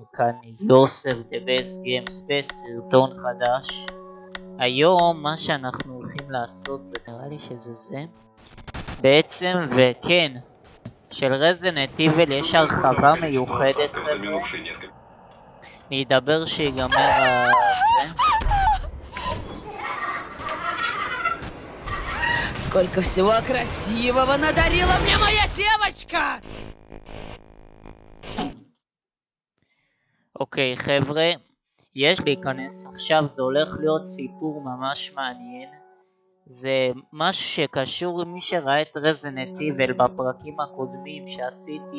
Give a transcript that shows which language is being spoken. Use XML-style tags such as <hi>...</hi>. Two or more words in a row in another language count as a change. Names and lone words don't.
<he>כאן יוסף דבס גיימס בסרטון חדש. היום מה שאנחנו הולכים לעשות זה נראה לי שזה בעצם, וכן, של רזידנט איבל יש הרחבה מיוחדת חבר'ה. אני אדבר שיגמר זה.</he> <ru>Сколько всего красивого надарила мне моя девочка!</ru> <he>אוקיי חבר'ה, יש להיכנס עכשיו, זה הולך להיות סיפור ממש מעניין. זה משהו שקשור למי שראה את רזידנט איבל בפרקים הקודמים שעשיתי.</he>